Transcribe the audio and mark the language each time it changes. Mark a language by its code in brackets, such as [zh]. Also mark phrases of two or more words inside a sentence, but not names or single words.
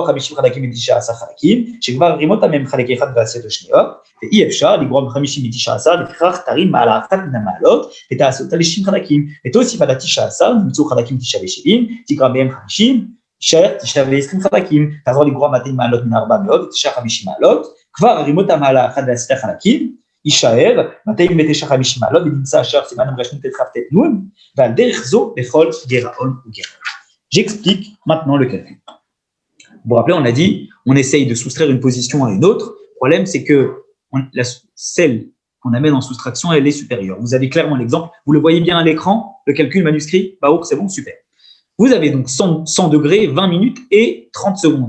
[he] 50 חלקים מ-19 חלקים, שכבר רימות מהם חלק אחד ועשה אותו שניות, ואי אפשר לגרוע 50 מ-19, לפיכך תרים מעלה אחת מן המעלות, ותעשה אותה ל-60 חלקים, ותוסיף על ה-19, נמצאו חלקים 9 ו-70, תקרא מהם 50, יישאר 9 ו-20 חלקים, תחזור לגרוע 200 מעלות מן 400, ותשאר 50 מעלות, כבר הרימות המעלה אחת ועשתה חלקים, יישאר 209 מעלות, ונמצא השאר סימן רשמית את כ"ט נון, ועל דרך זו בכל גירעון וגירעון. [fr] J'explique maintenant le calcul. Vous vous rappelez, on a dit, on essaye de soustraire une position à une autre. Le problème, c'est que celle qu'on amène en soustraction, elle est supérieure. Vous avez clairement l'exemple. Vous le voyez bien à l'écran, le calcul manuscrit. Baouk, c'est bon, super. Vous avez donc 100 degrés, 20 minutes et 30 secondes.